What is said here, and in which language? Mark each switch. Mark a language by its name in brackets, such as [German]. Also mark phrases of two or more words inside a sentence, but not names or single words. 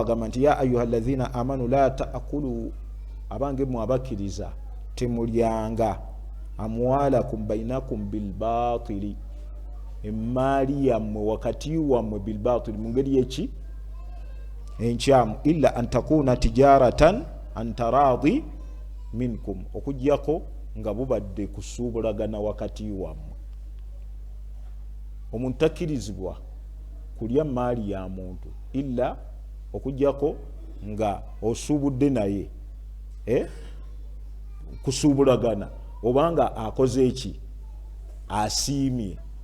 [Ganda] agamba nti [Arabic] يا أيها الذين آمنوا لا تأكلوا, [Ganda] abange mu abakiriza temulyanga [Arabic] أموالكم بينكم بالباطل, [Ganda] emaali yammwe wakati wammwe bilbatili, mu ngeri yeki enkyamu, [Arabic] إلا أن تكون تجارة عن تراض منكم, [Ganda] okujjako nga bubadde kusuubulagana wakati wammwe. Omuntu takkirizibwa kulya maali ya muntu illa okujjako nga osuubudde naye kusuubulagana, obanga akoze eki, asiimye.